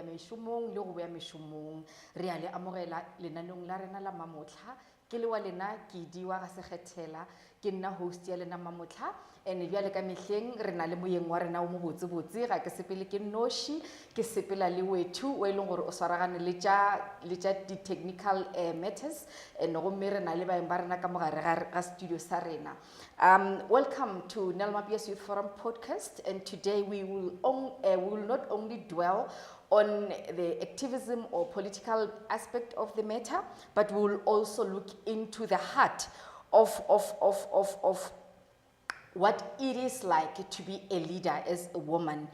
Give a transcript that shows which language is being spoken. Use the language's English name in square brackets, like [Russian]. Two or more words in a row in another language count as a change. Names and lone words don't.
[Northern Sotho] mešomong le go boya mešomong re a le amogela lenaneong la rena la Mamotlha ke le wa lena Kedibone Sekgethela ke nna host ya lena Mamotlha ene bjale ka mehleng re na le moyeng wa rena o mo botsebotse ga ke sepele ke noši ke sepela le wethu o e leng gore o swaragane le tša di- [English] technical matters [Northern Sotho] ene gomme re na le baeng ba rena ka mogare ga studio sa rena. [English] Welcome to Nellmapius Youth Forum podcast, and today we will not only dwell on the activism or political aspect of the matter, but we will also look into the heart of what it is like to be a leader as a woman.